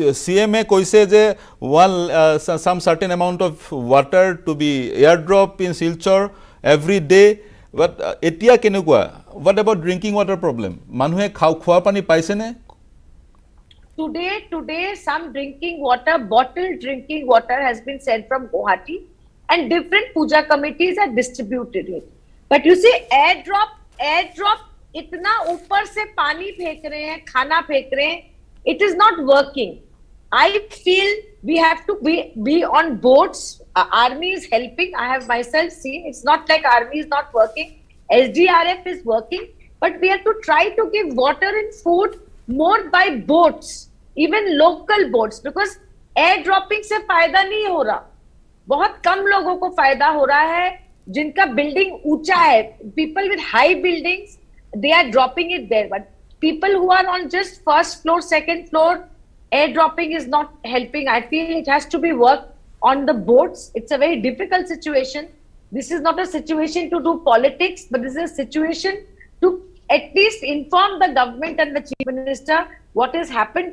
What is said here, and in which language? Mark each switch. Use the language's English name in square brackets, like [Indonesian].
[English] CMA [Assamese] koise je [English] some certain amount of water to be airdrop in Silchar every day. But [Assamese] etia kenukwa? [English] What about drinking water problem? [Assamese] Manuhe khwa pani paise ne? [English] Today some drinking water, bottled drinking water has been sent from Guwahati and different puja committees are distributed it. But you see, airdrop [Hindi] इतना ऊपर से पानी फेंक रहे हैं, खाना फेंक रहे हैं, [English] it is not working. I feel we have to be on boats. Army is helping. I have myself seen. It's not like army is not working. SDRF is working. But we have to try to give water and food more by boats, even local boats, because air dropping [Hindi] से फायदा नहीं हो रहा. बहुत कम लोगों को फायदा हो रहा है जिनका बिल्डिंग ऊंचा है. [English] People with high buildings, they are dropping it there. But people who are on just first floor, second floor, air dropping is not helping. I feel it has to be worked on the boats. It's a very difficult situation. This is not a situation to do politics, but this is a situation to at least inform the government and the Chief Minister what has happened.